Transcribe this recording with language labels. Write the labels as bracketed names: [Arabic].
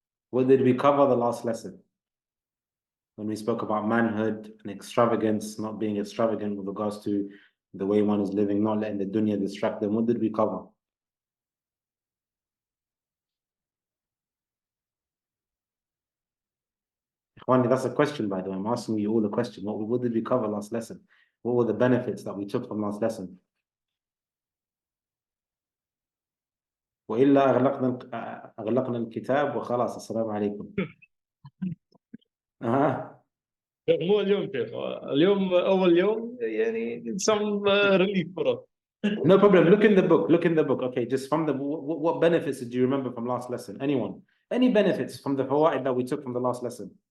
[English] What did we cover the last lesson? When we spoke about manhood and extravagance, not being extravagant with regards to the way one is living, not letting the dunya distract them. What did we cover? Ikhwani, that's a question, by the way. I'm asking you all a question. What did we cover last lesson? What were the benefits that we took from last lesson? [Arabic] وإلا أغلقنا الكتاب وخلاص السلام عليكم. مو اليوم شيخ، اليوم أول يوم يعني [English] some relief for us. No problem. Look in the book. Look in the book. Okay, just from the what benefits did you remember from last lesson? Anyone? Any benefits from the fawaid that we took from the last lesson?